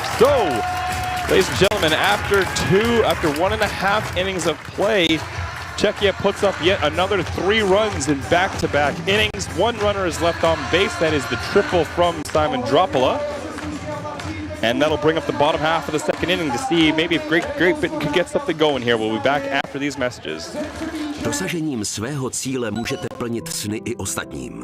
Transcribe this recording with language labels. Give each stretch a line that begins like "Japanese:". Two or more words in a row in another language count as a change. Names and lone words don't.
English: So, ladies and gentlemen, after 1.5 innings of play, Czechia puts up yet another 3 runs in back-to-back innings. 1 runner is left on base. That is the triple from Simon Drapala. And that'll bring up the bottom half of the second inning to see maybe if Great Britain could get something going here. We'll be back after these messages.
Czech: Dosažením svého cíle můžete plnit sny i ostatním.